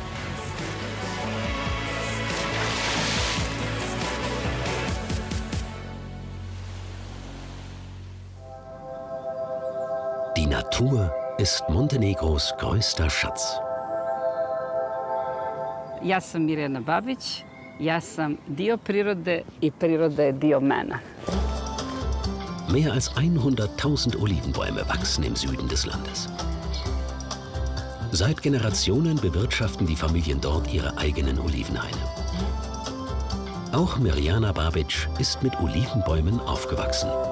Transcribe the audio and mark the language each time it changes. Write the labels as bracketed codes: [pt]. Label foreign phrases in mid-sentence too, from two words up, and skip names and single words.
[de] Die Natur ist Montenegros größter Schatz. [sr] Ja sam Mirjana Babić, ja sam dio prirode I priroda je dio mene. [de] Mehr als 100.000 Olivenbäume wachsen im Süden des Landes. Seit Generationen bewirtschaften die Familien dort ihre eigenen Olivenhaine. Auch Mirjana Babić ist mit Olivenbäumen aufgewachsen.